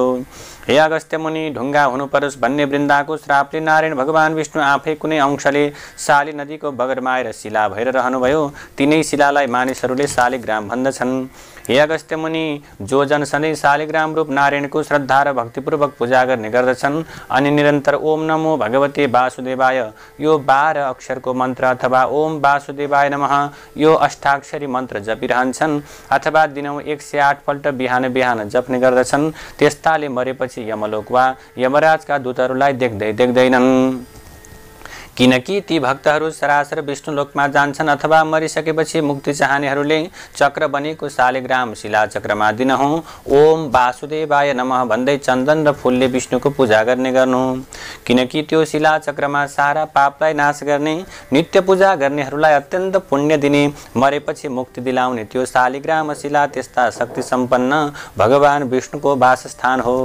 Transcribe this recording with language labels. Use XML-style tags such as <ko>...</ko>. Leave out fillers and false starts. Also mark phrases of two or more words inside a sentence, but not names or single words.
<ne>हे अगस्त्य मुनि, ढुङ्गा हुनु परोस् भन्ने वृन्दाको श्रापले नारायण भगवान विष्णु आफै कुनै अंशले शाली नदीको बगरमा आएर शिला भएर रहनुभयो। तिनै शिलालाई मानिसहरूले शालिग्राम भन्दछन्। हे अगस्त्य मुनि, जो जन सधैँ शालिग्राम रूप नारायणको श्रद्धा र भक्तिपूर्वक पूजा गर्ने गर्दछन् अनि निरन्तर</ne> <sa>ओम नमो भगवते वासुदेवाय</sa> <ne>यो 12 अक्षरको मन्त्र अथवा</ne> <sa>ओम वासुदेवाय नमः</sa> <ne>यो अष्टाक्षरी मन्त्र जपिरहन्छन् अथवा दिनौँ 108 पल्ट बिहान बिहान जप्ने गर्दछन्, त्यस्ताले मरेपछि यमलोक वा यमराजका दूतहरूलाई देख्दैनन्। किनकि ती भक्तहरू सरासर विष्णु लोकमा जान्छन् अथवा मरिसकेपछि मुक्ति चाहनेहरूले चक्र बनेको शालिग्राम शिलाचक्रमा दिनहुँ</ne> <sa>ओम वासुदेवाय नमः</sa> <ne>भन्दै चन्दन र फूलले विष्णुको पूजा गर्ने गर्नु। किनकि त्यो शिलाचक्रमा सारा पापलाई नाश गर्ने, नित्य पूजा गर्नेहरूलाई अत्यन्त पुण्य दिने, मरेपछि मुक्ति दिलाउने त्यो शालिग्राम शिला त्यस्ता शक्ति सम्पन्न भगवान विष्णुको वासस्थान हो।</ne>